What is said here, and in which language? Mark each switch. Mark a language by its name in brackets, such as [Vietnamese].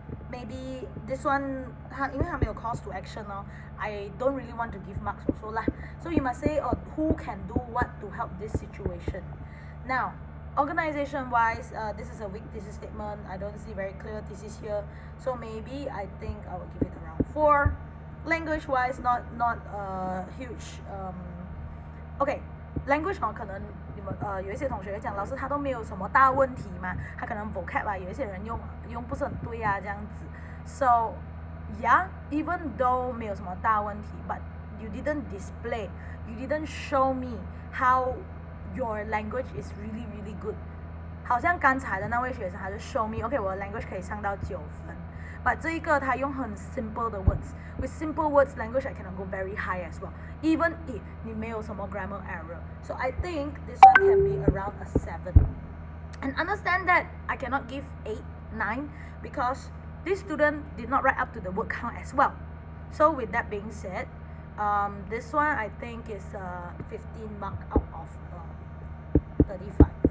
[English] Maybe this one, [Chinese] 因为它没有 [English] calls to action I don't really want to give marks also lah. So you must say who can do what to help this situation. Now, organization wise, this is a weak thesis statement. I don't see very clear thesis here. So maybe I think I will give it around 4. Language wise, not huge. Okay, [Chinese] language 可能你们有一些同学讲老师他都没有什么大问题嘛，他可能 vocab 有一些人用不是很对这样子。 [English] So yeah, even though [Chinese] 没有什么大问题 [English] but you didn't display, you didn't show me how your language is really really good. [Chinese] 好像刚才的那位学生他就 [English] show me, okay [Chinese] 我的 language 可以上到9分。 [English] But [Chinese] 这一个他用很 simple 的 words. [English] With simple words, language I cannot go very high as well. Even if [Chinese] 你没有什么 [English] grammar error. So I think this one can be around a 7. And understand that I cannot give 8, 9 because this student did not write up to the word count as well. So with that being said, this one I think is 15 mark out of 35.